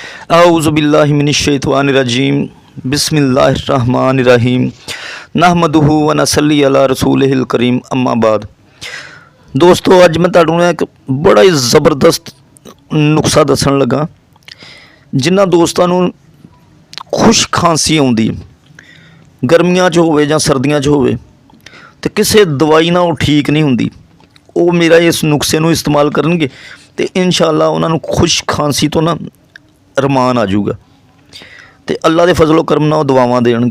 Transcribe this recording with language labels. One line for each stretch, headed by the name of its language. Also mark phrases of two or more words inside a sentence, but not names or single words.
Arabic: أعوذ بالله من الشيطان الرجيم بسم الله الرحمن الرحيم نحمده ونصلي على رسوله الكريم أما بعد.
Punjabi: دوستو اج میں تہانوں ایک بڑا ہی زبردست نسخہ دسن لگا جنہاں دوستاں نوں خوش کھانسی آؤندی گرمیاں چ ہووے جاں سردیاں چ ہووے تے کسی دوائی نال ٹھیک نہیں ہندی، وہ میرا اس نسخے نوں استعمال کرنگے تے انشاءاللہ انہاں نوں خوش کھانسی توں نا رمان آ جاؤگا تو اللہ کے فضل و کرم نال دعاواں دینڑگے.